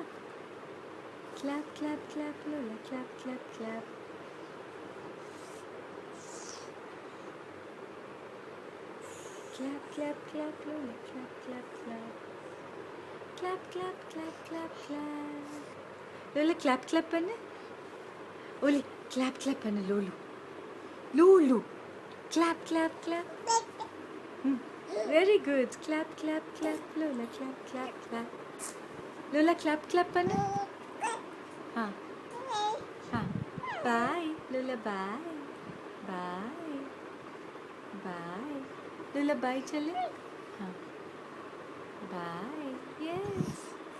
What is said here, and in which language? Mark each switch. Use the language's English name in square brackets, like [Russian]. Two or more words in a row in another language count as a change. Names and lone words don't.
[English] Clap, clap, clap, Lola, clap, clap, clap. Clap, clap, clap, Lola, clap, clap, clap. Clap, clap, clap, clap, clap. Lola, clap, clap, Anna. Oli, clap, clap, Anna, Lulu. Lulu. Clap, clap, clap. Very good. Clap, clap, clap, Lola, clap, clap, clap. Lola, clap, clap, Anna. Huh. Huh. Bye. Lola, bye. Bye. Bye. Lola, bye, chale. Huh. Bye. Yes.